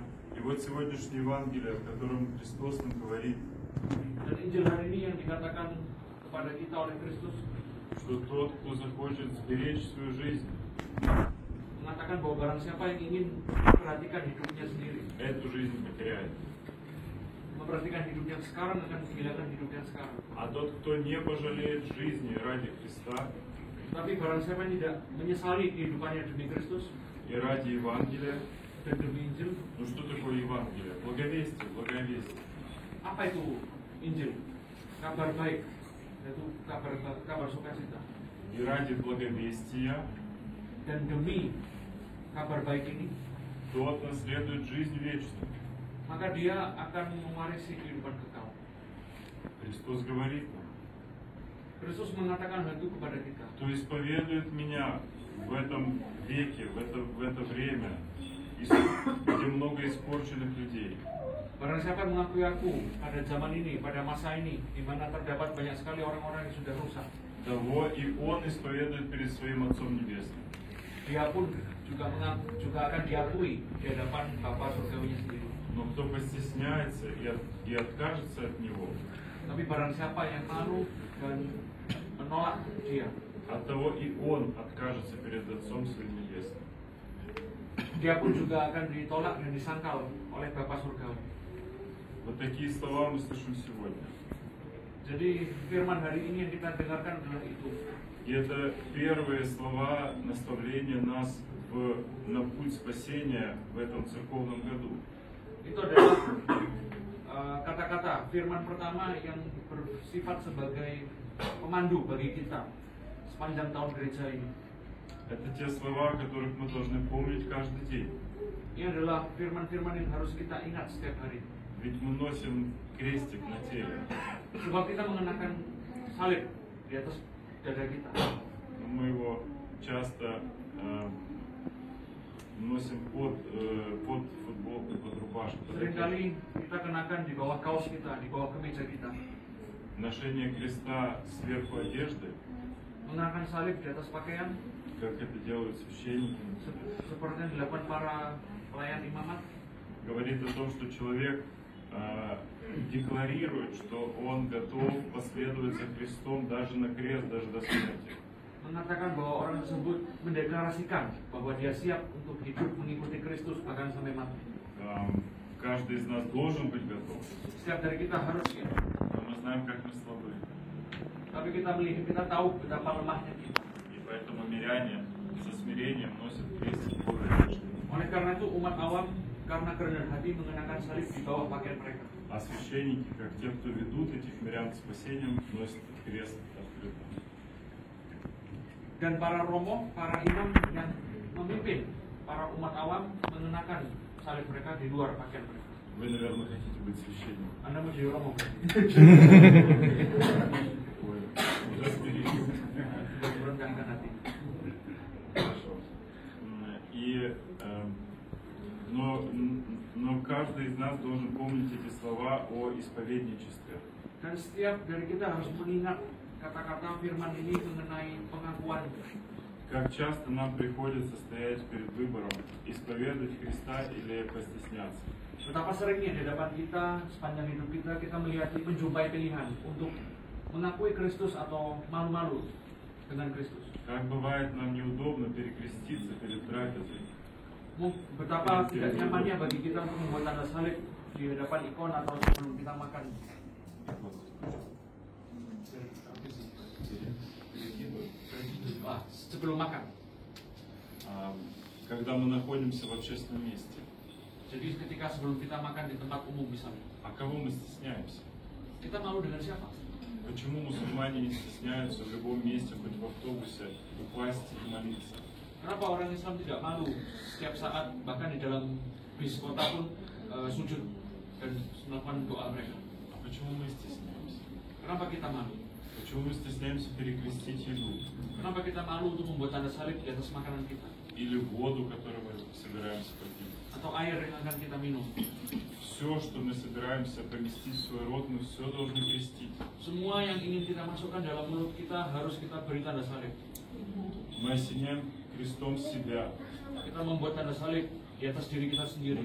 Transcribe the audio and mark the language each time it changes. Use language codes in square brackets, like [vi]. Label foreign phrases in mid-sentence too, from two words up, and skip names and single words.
[ru] И вот сегодняшнее Евангелие, в котором Христос нам говорит, [id] Dan Injil hari ini yang dikatakan kepada kita oleh Kristus, [ru] что тот, кто захочет сберечь свою жизнь, [id] mengatakan bahwa barang siapa yang ingin memperhatikan hidupnya sendiri, [ru] эту жизнь потеряет. [id] memperhatikan hidup yang sekarang akan kehilangan hidup yang sekarang. [ru] А тот, кто не пожалеет жизни ради Христа, [id] Tapi barang siapa yang tidak menyesali kehidupannya demi Kristus [ru] и ради Евангелия. [id] dan demi Injil. [ru] Ну что такое Евангелие? Благовестие, благовестие. [id] Apa itu Injil? Kabar baik, yaitu kabar sukacita. [ru] И ради благовестия [id] Dan demi kabar baik ini, [ru] тот наследует жизнь вечную. [id] maka dia akan mewarisi kehidupan kekal. [ru] Христос говорит нам, [id] Kristus mengatakan hal itu kepada kita. [ru] кто исповедует меня в этом веке, в это время, где много испорченных людей, [id] Barang siapa yang mengakui aku pada zaman ini, pada masa ini, di mana terdapat banyak sekali orang-orang yang sudah rusak, [ru] того и Он исповедует перед своим Отцом Небесным. [id] dia pun juga akan diakui di hadapan Bapa surgawinya sendiri. [ru] Но кто постесняется и откажется от Него, [id] Tapi barang siapa yang malu dan menolak dia, [ru] от того и Он откажется перед Отцом Своим Небесным. [id] dia pun juga akan ditolak dan disangkal oleh Bapa surgawi. [ru] Вот такие слова мы слышим сегодня. [id] Jadi firman hari ini yang kita dengarkan adalah itu. [ru] И это первые слова наставления нас на путь спасения в этом церковном году. [id] Itu adalah kata-kata firman pertama yang bersifat sebagai pemandu bagi kita sepanjang tahun gereja ini. [ru] Это те слова, которых мы должны помнить каждый день. [id] Ini adalah firman-firman yang harus kita ingat setiap hari. [ru] Ведь мы носим крестик на теле. [id] Sebab kita mengenakan salib di atas dada kita. [ru] Но мы его часто носим под футболку, под рубашку. под [id] Seringkali kita kenakan di bawah kaos kita, di bawah kemeja kita. [ru] Ношение креста сверху одежды, [id] Mengenakan salib di atas pakaian, [ru] как это делают священники, [id] seperti yang dilakukan para pelayan imamat, [ru] говорит о том, что человек декларирует, что он готов последовать за Христом даже на крест, даже до смерти. [id] mengatakan bahwa orang tersebut mendeklarasikan bahwa dia siap untuk hidup mengikuti Kristus bahkan sampai mati. [ru] Каждый из нас должен быть готов. [id] Setiap dari kita harus siap. [ru] Но мы знаем, как мы слабы. [id] Tapi kita tahu betapa lemahnya kita. [ru] И поэтому миряне со смирением носят крестик под одеждой. [id] Oleh karena itu umat awam karena kerendahan hati mengenakan salib di bawah pakaian mereka. [ru] А священники, как те, кто ведут этих мирян к спасению, носят крест открыто. [id] Dan para romo, para imam yang memimpin para umat awam mengenakan salib mereka di luar pakaian mereka. [ru] Вы, наверное, хотите быть священником. [id] Anda mau jadi romo? [ru] Ой, уже смирились. [id] Merendahkan hati. [ru] Хорошо. Но каждый из нас должен помнить эти слова о исповедничестве. [id] Dan setiap dari kita harus mengingat kata-kata firman ini mengenai pengakuan. [ru] Как часто нам приходится стоять перед выбором, исповедовать Христа или постесняться. [id] Betapa seringnya di hadapan kita sepanjang hidup kita melihat menjumpai pilihan untuk mengakui Kristus atau malu-malu dengan Kristus. [ru] Как бывает нам неудобно перекреститься перед трапезой. [id] Betapa tidak nyamannya bagi kita untuk membuat tanda salib di hadapan ikon atau sebelum kita makan. Sebelum makan. [ru] Когда мы находимся в общественном месте. [id] Jadi ketika sebelum kita makan di tempat umum misalnya. [ru] А кого мы стесняемся? [id] Kita malu dengan siapa? [ru] Почему мусульмане не стесняются в любом месте, хоть в автобусе, упасть и молиться? [id] Kenapa orang Islam tidak malu setiap saat, bahkan di dalam bis kota pun sujud dan melakukan doa mereka? [ru] А почему мы стесняемся? [id] Kenapa kita malu? [ru] Почему мы стесняемся перекрестить еду? [id] Kenapa kita malu untuk membuat tanda salib di atas makanan kita? [ru] Или воду, которую мы собираемся попить? [id] Atau air yang akan kita minum? [ru] Все, что мы собираемся поместить в свой рот, мы все должны крестить. [id] Semua yang ingin kita masukkan dalam mulut kita harus kita beri tanda salib. [ru] Мы осеняем крестом себя. [id] Kita membuat tanda salib di atas diri kita sendiri.